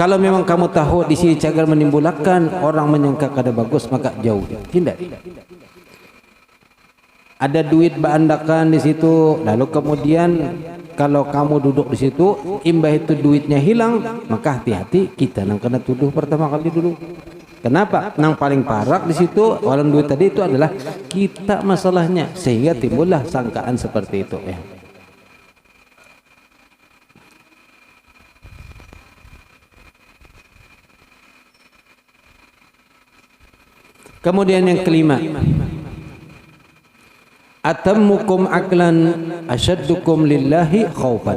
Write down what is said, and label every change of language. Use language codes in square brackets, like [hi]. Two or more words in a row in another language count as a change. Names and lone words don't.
[bjn] Kalau memang kamu tahu di sini cagar menimbulkan orang menyangka kada bagus maka jauh. [id] Hindari. [bjn] Ada duit berandakan di situ, lalu kemudian kalau kamu duduk di situ, imbah itu duitnya hilang, maka hati-hati kita nang kena tuduh pertama kali dulu. [id] Kenapa? [bjn] Nang paling parah di situ orang duit tadi itu adalah kita masalahnya sehingga timbullah sangkaan seperti itu ya. [id] Kemudian yang kelima, [ar] أتمكم عقلا أشدكم لله خوفا.